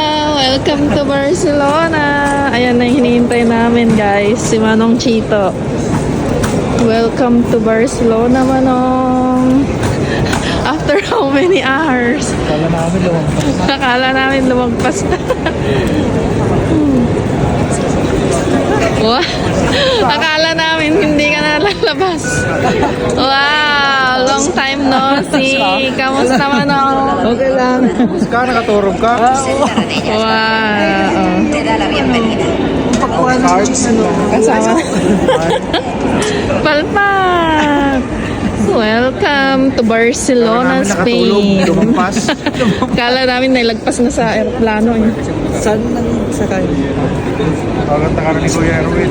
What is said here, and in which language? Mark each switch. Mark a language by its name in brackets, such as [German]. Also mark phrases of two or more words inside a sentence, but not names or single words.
[English] Welcome to Barcelona! [Filipino] Ayan na yung hinihintay namin, guys. Si Manong Chito. [English] Welcome to Barcelona, Manong! After how many hours? [Filipino] Akala namin lumagpas na. Wow. Akala namin hindi ka na lalabas. [English] Wow! Long time no see. [Filipino] Kamusta, Manong? Okay lang. Ka, nakaturog ka? Wow! [Spanish] Te da la bienvenida. [Filipino] Kasama. Palpak! [English] Welcome to Barcelona, Spain. [Filipino] Lumampas. Kala namin nailagpas na sa aeroplano. Eh. Saan nang sakay? Parang takaran ni Kuya Erwin.